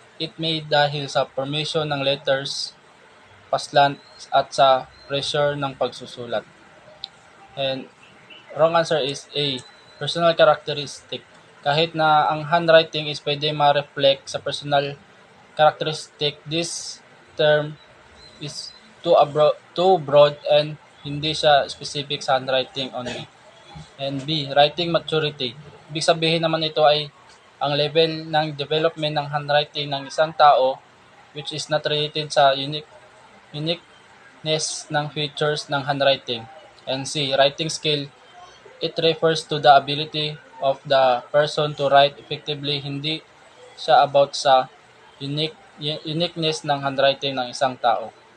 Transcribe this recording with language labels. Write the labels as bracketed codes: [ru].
[tl] It may dahil sa formation ng letters, paslant at sa pressure ng pagsusulat. [en] And wrong answer is A. Personal characteristic. [tl] Kahit na ang handwriting is pwede ma-reflect sa personal characteristic, [en] this term is too broad [tl] and hindi siya specific sa handwriting only. And B. Writing maturity. Ibig sabihin naman ito ay ang level ng development ng handwriting ng isang tao [en] which is not related [tl] sa uniqueness ng features ng handwriting. And C. Writing skill. [en] It refers to the ability of the person to write effectively. [tl] Hindi siya about sa uniqueness ng handwriting ng isang tao.